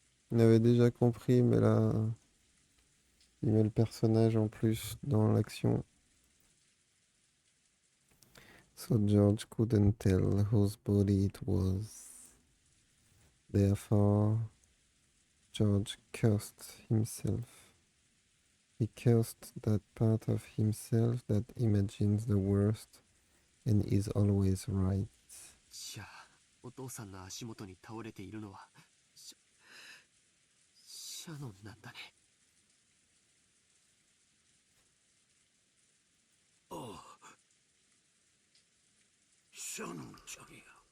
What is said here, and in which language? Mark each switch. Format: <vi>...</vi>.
<fr>On avait déjà compris, mais là, il met le personnage en plus dans l'action.</fr> <en>So George couldn't tell whose body it was. Therefore, George cursed himself. He cursed that part of himself that imagines the worst and is always right.</en> <ja>じゃあお父さんの足元に倒れているのはシャノンなんだね。ああ、シャノンちゃんや。</ja>